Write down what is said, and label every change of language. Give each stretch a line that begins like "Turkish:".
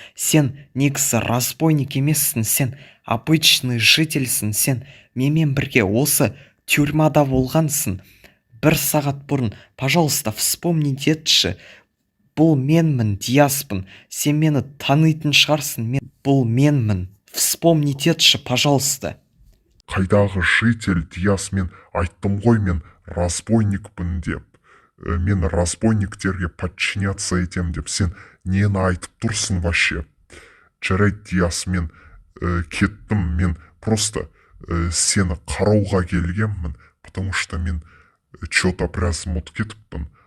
Kazakh: Сен негізі разбойник емессің, сен
Russian: обычный
Kazakh: жительсің, сен менімен бірге осы тюрьмада болғансың. 1 сағат бұрын,
Russian: пожалуйста, вспомнить
Kazakh: етші. Бұл менмін, Диаспын. Сен мені танитын шығарсың. Бұл менмін.
Russian: Вспомнить
Kazakh: етші,
Russian: пожалуйста.
Kazakh: Қайдағы житель, Диас, мен айттым ғой, мен разбойникпін деп. Мен разбойниктерге
Russian: подчиняться
Kazakh: етем деп. Сен нені айтып тұрсың
Russian: вообще?
Kazakh: Жарайды, Диас, мен кеттім. Мен
Russian: просто
Kazakh: сені қарауға келгенмін,
Russian: потому что
Kazakh: мен
Russian: что-то
Kazakh: біраз ұмытып кетіппін.